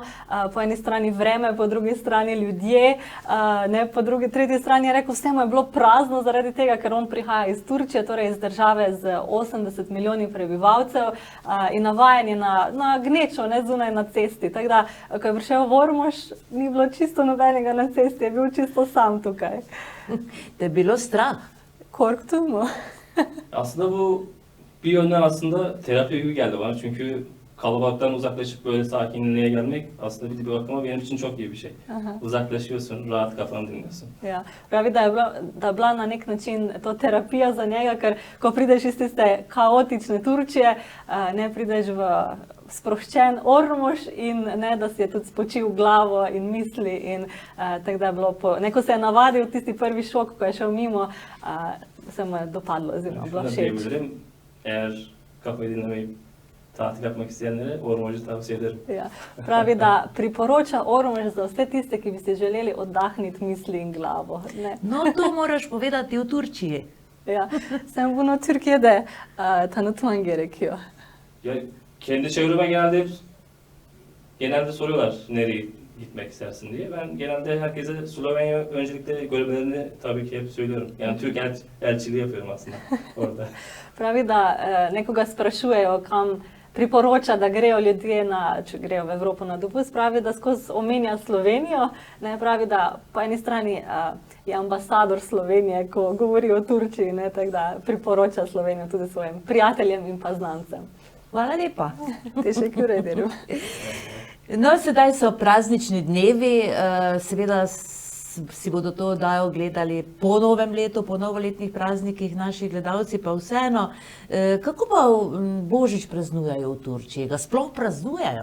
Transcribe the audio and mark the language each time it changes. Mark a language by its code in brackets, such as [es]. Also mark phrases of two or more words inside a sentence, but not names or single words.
[sl] Po eni strani vreme, po drugi strani ljudje, ne, po tretji strani je rekel, vse mu je bilo prazno zaradi tega, ker on prihaja iz Turčije, torej iz države z 80 milijoni prebivalcev in navajen je na gnečo, ne, zunaj na cesti. Tako da, ko je prišel v Ormož, ni bilo čisto nobenega na cesti, je bil čisto sam tukaj. Te je bilo strah? [tr] Korktu mu. Aslında bu bir yönden aslında terapi gibi geldi bana çünkü kalabalıktan uzaklaşıp böyle sakinliğe gelmek aslında bir bakıma benim için çok iyi bir şey. Uzaklaşıyorsun, rahat kafanı dinliyorsun. [sl] Ja. Pravi, da je bila na nek način to terapija za njega, ker ko prideš iz tiste kaotične Turčije, ne prideš v sproščen Ormož in ne, da si je tudi spočil glavo in misli in tako da je bilo neko se je navadil tisti prvi šok, ko je šel mimo, se mu je dopadlo oziroma bilo všeč. [tr] Eğer kafayı dinlemeyip tatil yapmak isteyenlere Ormož'u tavsiye ederim. [sl] Ja. Pravi, da priporoča Ormož za vse tiste, ki bi si želeli oddahniti misli in glavo. Ne. No, to moraš povedati v Turčiji. Ja. [tr] Sen bunu Türkiye'de tanıtman gerekiyor. Ya kendi çevreme genelde soruyorlar nereye gitmek istersin diye. Ben genelde herkese Slovenya öncelikle görmelerini tabii ki hep söylüyorum. Yani Türk elçiliği yapıyorum aslında orada. [sl] Pravi, da nekoga sprašujejo, kam priporoča, da grejo ljudje, če grejo v Evropo na dopust, pravi, da skozi omenja Slovenijo. Ne, pravi, da po eni strani je ambasador Slovenije, ko govori o Turčiji, ne, tako da priporoča Slovenijo tudi svojim prijateljem in pa znancem. Hvala lepa. [tr] Teşekkür ederim. [sl] No, sedaj so praznični dnevi, seveda si bodo to oddajo gledali po novem letu, po novoletnih praznikih, naši gledalci pa vseeno. Kako pa Božič praznujejo v Turčiji? Ga sploh praznujejo?